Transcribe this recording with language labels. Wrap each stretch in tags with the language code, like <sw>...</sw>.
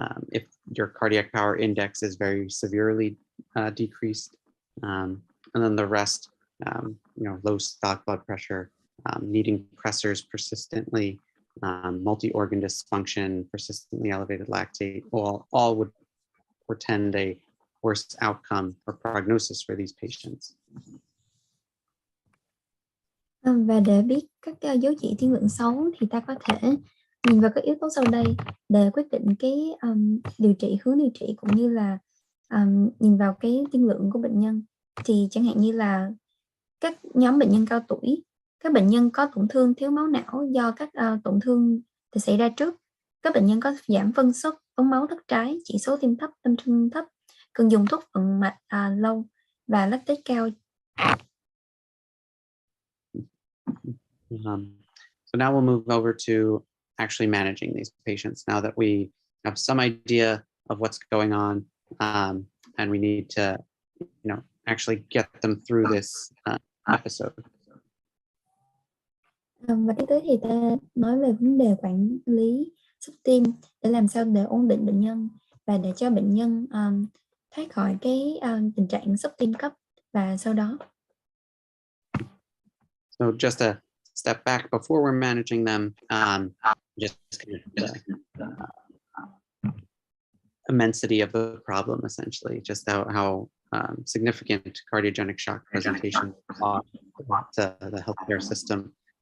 <en>If your cardiac power index is very severely decreased, and then the rest, low systolic blood pressure, needing pressors persistently, multi-organ dysfunction, persistently elevated lactate, all would portend a worse outcome or prognosis for these patients.</en> <vi>Và để biết các dấu chỉ tiên lượng xấu thì ta có thể nhìn vào các yếu tố sau đây để quyết định cái hướng điều trị, cũng như là nhìn vào cái tiên lượng của bệnh nhân. Thì chẳng hạn như là các nhóm bệnh nhân cao tuổi, các bệnh nhân có tổn thương thiếu máu não do các tổn thương xảy ra trước, các bệnh nhân có giảm phân suất, ống máu thất trái, chỉ số tim thấp, tâm trung thấp, cần dùng thuốc vận mạch lâu và lactate cao.</vi> <en>So now we'll move over to actually managing these patients, now that we have some idea of what's going on, and we need to, actually get them through this episode.</en> <vi>Và tiếp tới thì ta nói về vấn đề quản lý xúc tim để làm sao để ổn định bệnh nhân và để cho bệnh nhân thoát khỏi cái tình trạng xúc tim cấp và sau đó.</vi> <en>So just a step back before we're managing them, just kind of the immensity of the problem, essentially, just how significant cardiogenic shock presentations are to the healthcare system.</en>